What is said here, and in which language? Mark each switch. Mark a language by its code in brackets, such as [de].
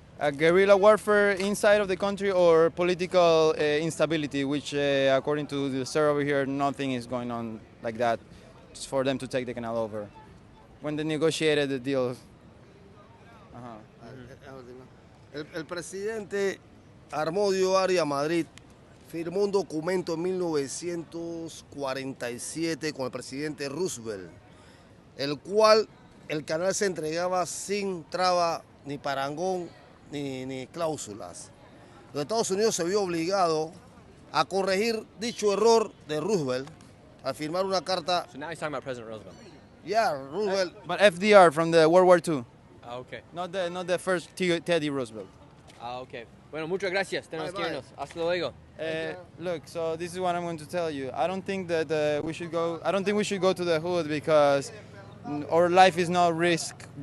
[en] guerrilla warfare inside of the country or political instability, which according to the sir over here, nothing is going on like that. It's for them to take the canal over. When they negotiated the deal. [es] El presidente armó dio área a Madrid, firmó un documento en 1947 con el presidente Roosevelt, el cual el canal se entregaba sin traba ni parangón ni cláusulas. Los Estados Unidos se vio obligado a corregir dicho error de Roosevelt al firmar una carta. [en] So now he's talking about President Roosevelt. Yeah, Roosevelt. But FDR from the World War II. Ah, okay. Not the first Teddy Roosevelt. [es] Ah, okay. Bueno, muchas gracias. Tenemos que irnos. Hasta luego. [en] Look, so this is what I'm going to tell you. I don't think that we should go. I don't think we should go to the hood because our life is not risk.